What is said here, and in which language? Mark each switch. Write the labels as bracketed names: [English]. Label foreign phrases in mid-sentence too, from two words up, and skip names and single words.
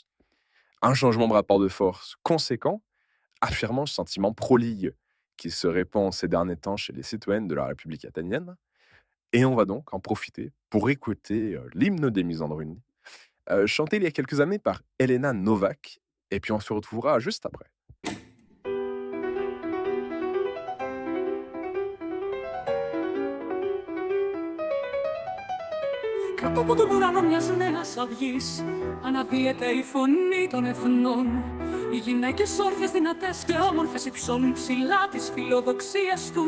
[French] Un changement de rapport de force conséquent, affirmant le sentiment pro-ligue qui se répand ces derniers temps chez les citoyennes de la République athénienne. Et on va donc en profiter pour écouter l'hymne des Misandruni, chanté il y a quelques années par Elena Novak. Et puis on se retrouvera juste après. [Greek] Κάτω από τον ουρανό μιας νέας αυγής αναδύεται η φωνή των εθνών. Οι γυναίκες όρθιες, δυνατές και όμορφες υψώνουν ψηλά τις φιλοδοξίες τους.